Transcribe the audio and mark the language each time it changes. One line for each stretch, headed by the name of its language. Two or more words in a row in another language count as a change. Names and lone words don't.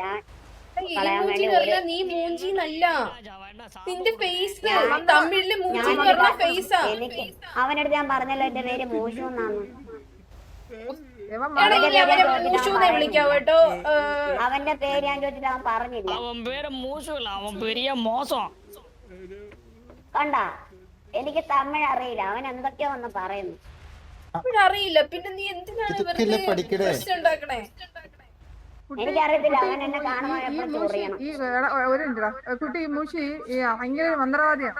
Malayalam: നീ മൂഞ്ചിന്നല്ല, നിന്റെ ഫേസ് തമിഴില് മൂഞ്ചി എന്ന് പറഞ്ഞ ഫേസാ. എനിക്ക് അവനടുത്ത് ഞാൻ പറഞ്ഞല്ലോ എന്റെ പേര് മൂഷു എന്നാണ്. വിളിക്കാവോ കേട്ടോ. അവന്റെ പേര് ഞാൻ ചോദിച്ചിട്ട് അവൻ പറഞ്ഞില്ല.
Tamil: அவன் பேரு மூசு இல்ல, அவன் பெரிய மோசம்.
Malayalam: കണ്ട എനിക്ക് തമിഴ് അറിയില്ല. അവൻ എന്തൊക്കെയോ വന്ന് പറയുന്നു. അറിയില്ല പിന്നെ നീ എന്തിനാണ് പ്രശ്നം ഉണ്ടാക്കണേ? എനിക്കറിയത്തില്ല. അവൻ എന്നെ കാണുമ്പോൾ എപ്പോഴും ചൊറിയണം. കുട്ടി മൂഷി ഭയങ്കര മന്ത്രവാദിയാണ്.